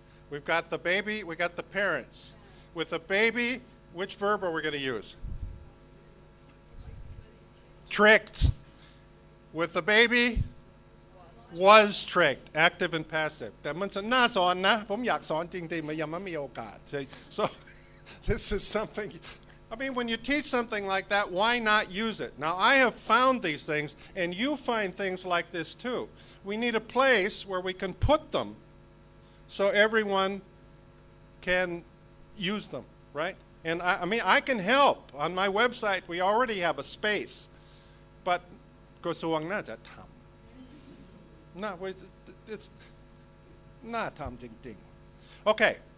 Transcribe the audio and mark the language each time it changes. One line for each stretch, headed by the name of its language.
English: We've got the baby, we got the parents. With the baby, which verb are we going to use? Tricked. With the baby, was tricked, active and passive.
Thai: แต่มันน่าสอนนะผมอยากสอนจริงๆมันยังไม่มีโอกาส
English: So this is something, I mean, when you teach something like that, why not use it? Now, I have found these things, and you find things like this too. We need a place where we can put them so everyone can use them, right? And I mean, I can help. On my website, we already have a space, but
Thai: กระทรวงน่าจะทำ
English: No, it's not Tom Ding Ding. Okay.